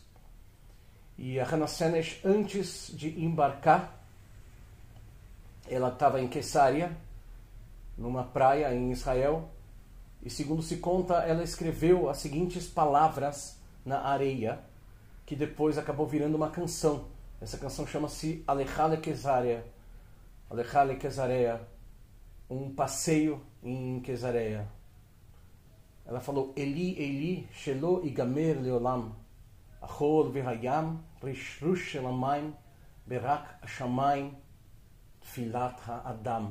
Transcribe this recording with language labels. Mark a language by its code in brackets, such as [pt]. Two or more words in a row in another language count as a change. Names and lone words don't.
[pt] E a Hannah Senesh, antes de embarcar, ela estava em Quessaria, numa praia em Israel, e segundo se conta, ela escreveu as seguintes palavras na areia, que depois acabou virando uma canção. Essa canção chama-se Alecha leQuessaria, Alecha leQuessaria, um passeio em Quessaria. Ela falou: [he] אלי, אלי, שלא ייגמר לעולם, החול והים, רשרוש של המים, ברק השמיים, תפילת האדם.